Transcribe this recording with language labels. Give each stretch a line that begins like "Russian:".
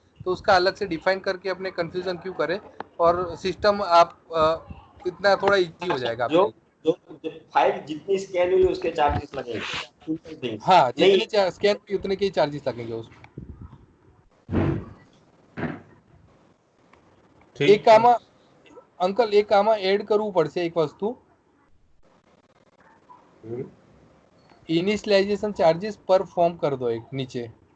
Hindi: तो उसका अलग से डिफाइन करके अपने कंफ्यूजन क्यों करें, और सिस्टम आप इतना थोड़ा इजी हो जाएगा. जो जो फाइल जितनी स्कैन हुई उसके चार्जेस लगेंगे. हाँ, जितने स्कैन हुई उतने के ही चार्जेस लगेंगे उसमें.
Gujarati: એક આમાં અંકલ એક આમાં એડ કરવું પડશે એક વસ્તુ. ઇનિશિયલાઇઝેશન ચાર્जेस પર ફોર્મ
Hindi: कर दो एक नीचे.